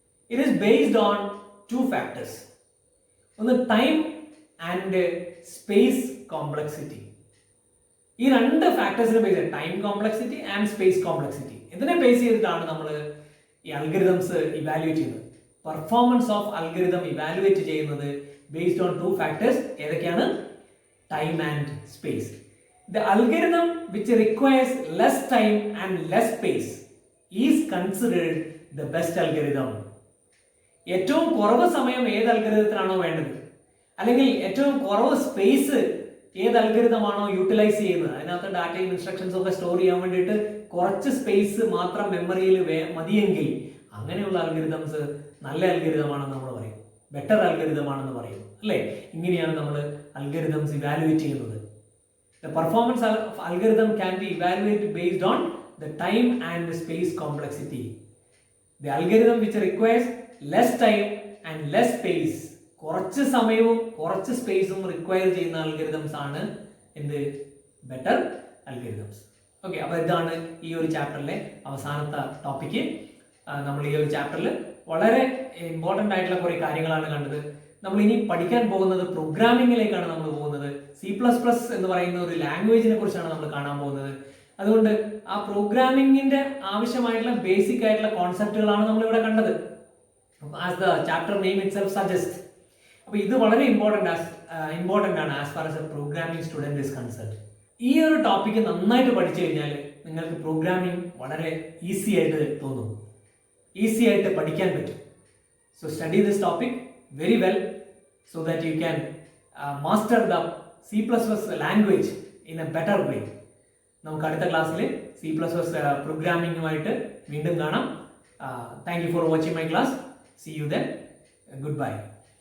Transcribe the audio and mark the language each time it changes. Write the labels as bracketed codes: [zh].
[en] It is based on 2 factors. ഒന്ന് time and space complexity. [ml] ഈ 2 ഫാക്ടേഴ്സിനെ base ചെയ്ത്, time complexity and space complexity, ഇതിനെ base ചെയ്തിട്ടാണ് നമ്മൾ ഈ അൽഗോരിതംസ് ഇവാലുവേറ്റ് ചെയ്യുന്നത്. പെർഫോമൻസ് ഓഫ് അൽഗോരിതം ഇവാലുവേറ്റ് ചെയ്യുന്നത് ബേസ്ഡ് ഓൺ 2 ഫാക്ടേഴ്സ്. ഏതൊക്കെയാണ്? Time and space. [en] The algorithm which requires less time and less space is considered the best algorithm. [ml] ഏറ്റവും കുറവ് സമയം ഏത് അൽഗോരിതത്തിനാണോ വേണ്ടത്, അല്ലെങ്കിൽ ഏറ്റവും കുറവ് സ്പേസ് ഏത് അൽഗോരിതമാണോ യൂട്ടിലൈസ് ചെയ്യുന്നത്, അതിനകത്ത് ഡാറ്റയും ഇൻസ്ട്രക്ഷൻസും ഒക്കെ സ്റ്റോർ ചെയ്യാൻ വേണ്ടിയിട്ട് കുറച്ച് സ്പേസ് മാത്രം മെമ്മറിയിൽ മതിയെങ്കിൽ അങ്ങനെയുള്ള അൽഗോരിതംസ് നല്ല അൽഗോരിതമാണെന്ന് നമ്മൾ പറയും, ബെറ്റർ അൽഗോരിതമാണെന്ന് പറയും അല്ലേ? ഇങ്ങനെയാണ് നമ്മൾ അൽഗോരിതംസ് ഇവാലുവേറ്റ് ചെയ്യുന്നത്. [en] The performance of algorithm can be evaluated based on the time and the space complexity. The algorithm which requires less time and less space, [ml] കുറച്ച് സമയവും കുറച്ച് സ്പേസും റിക്വയർ ചെയ്യുന്ന അൽഗോരിതംസ് ആണ് എന്ത്? Better algorithms. ഓക്കെ, അപ്പോൾ ഇതാണ് ഈ ഒരു ചാപ്റ്ററിലെ അവസാനത്തെ ടോപ്പിക്ക്. നമ്മൾ ഈ ഒരു ചാപ്റ്ററിൽ വളരെ ഇമ്പോർട്ടൻ്റ് ആയിട്ടുള്ള കുറേ കാര്യങ്ങളാണ് കണ്ടത്. നമ്മൾ ഇനി പഠിക്കാൻ പോകുന്നത് പ്രോഗ്രാമിങ്ങിലേക്കാണ് നമ്മൾ പോകുന്നത്. C++ എന്ന് പറയുന്ന ഒരു ലാംഗ്വേജിനെ കുറിച്ചാണ് നമ്മൾ കാണാൻ പോകുന്നത്. അതുകൊണ്ട് ആ പ്രോഗ്രാമിങ്ങിന്റെ ആവശ്യമായിട്ടുള്ള ബേസിക് ആയിട്ടുള്ള കോൺസെപ്റ്റുകളാണ് നമ്മൾ ഇവിടെ കണ്ടത്. [en] As the chapter name itself suggest. [ml] അപ്പോൾ ഇത് വളരെ ഇമ്പോർട്ടൻ്റ് ആണ് [en] As far as a programming student is concerned. [ml] ഈ ഒരു ടോപ്പിക്ക് നന്നായിട്ട് പഠിച്ചു കഴിഞ്ഞാൽ നിങ്ങൾക്ക് പ്രോഗ്രാമിംഗ് വളരെ ഈസി ആയിട്ട് തോന്നും, ഈസി ആയിട്ട് പഠിക്കാൻ പറ്റും. [en] So study this topic very well so that you can master the C++ language in a better way. [ml] നമുക്ക് അടുത്ത ക്ലാസ്സിൽ C++ പ്രോഗ്രാമിംഗുമായിട്ട് വീണ്ടും കാണാം. [en] Thank you for watching my class. See you then. Goodbye.